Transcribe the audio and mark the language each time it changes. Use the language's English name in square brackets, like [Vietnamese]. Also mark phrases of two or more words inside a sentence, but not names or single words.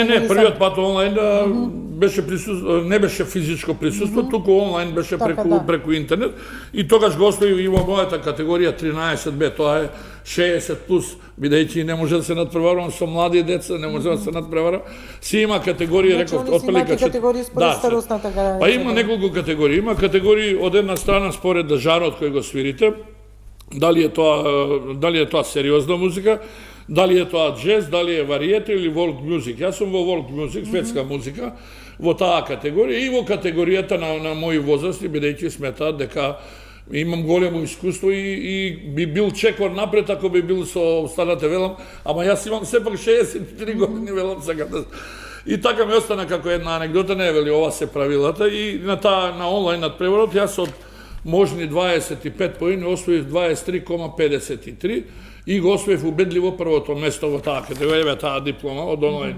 [Macedonian] Не, првиот пат онлайн беше не беше физичко присуство, туку онлайн беше преку интернет, и тогаш го оставив и во мојата категорија 13Б, тоа е 60 плюс, бидејќи не може да се надпреварувам со млади деца, не може да се надпреварам. Си има категории, реков, отприлика категории според старосната граница. Па има неколку категории. Има категории од една страна според жанрот кој го свирите, дали е тоа сериозна музика, дали е тоа джез, дали е вариете или [English] world music. [Macedonian] Јас сум во [English] world music, [Macedonian] светска музика, во таа категорија и во категоријата на мои возрасти, бидејќи сметаат дека имам големо искуство и би бил чекор напред ако би бил со останате, велам, ама јас имам сепак 63 години, велам сега да... И така ми остана како една анекдота, не вели ова се правилата, и на онлайн надпреварот јас од можни 25 поени освоив 23,53 и го освоив убедливо првото место во таа категорија, таа диплома од онлайн.